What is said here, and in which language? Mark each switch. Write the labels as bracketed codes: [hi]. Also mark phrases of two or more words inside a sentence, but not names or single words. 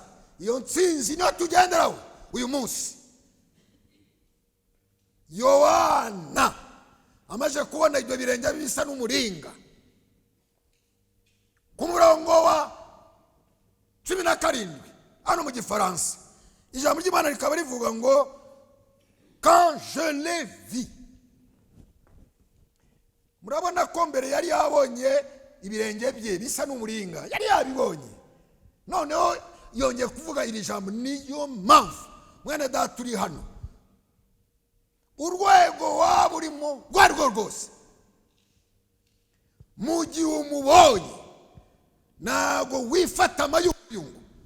[rw] iyo ntsinzi niyo tugenderaho uyu munsi. Yohana amaze kubona ibyo birenge bisa n'umuringa, ku murongo wa 17 hano mu Gifaransa, ijambo ry'Imana rikaba rivuga ngo [fr] quand je l'ai vu. [rw] murabona ko mbere yari yabonye ibirenge bye bisa n'umuringa, yari yabibonye. noneho yongeye kuvuga iri jambo. niyo mpamvu mwene data turi hano, urwego waba urimo rwo ari rwo rwose, mu gihe umubonye ntabwo wifata amayunguyungu.